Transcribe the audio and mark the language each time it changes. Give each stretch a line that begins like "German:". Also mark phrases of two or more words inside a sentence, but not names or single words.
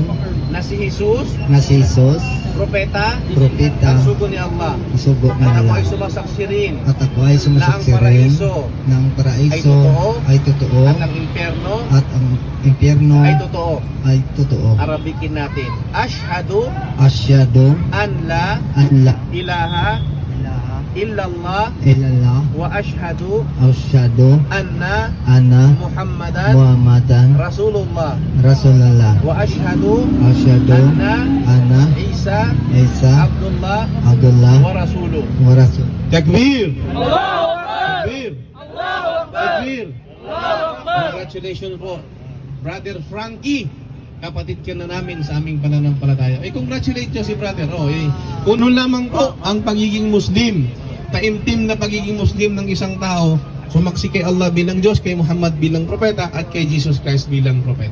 Filipino: na si Jesus, na si Jesus, propeta propeta at sugo ni Allah. at sugo ni At ako Allah. ay sumasaksi rin At ako ay sumasaksi na ang rin paraiso na ang paraiso ay totoo at ang impyerno at ang impyerno ay totoo. ay totoo. Arabikin natin.
Arabic: Ashhadu Asyhadu أن لا أن لا إله إلا الله illallah وأشهد asyhadu anna anna Muhammadan Muhammadan Rasulullah Rasulullah وأشهد asyhadu anna anna Isa Isa Abdullah Abdullah ورسوله. ورسول. Takbir! Takbir! Takbir!
English: Congratulations po, Brother Frankie.
Filipino: Kapatid ka na namin sa aming pananampalataya. Congratulate nyo si brother. Kuno lamang po ang pagiging Muslim. Taimtim na pagiging Muslim ng isang tao. Sumaksi kay Allah bilang Diyos, kay Muhammad bilang propeta, at kay Jesus Christ bilang propeta.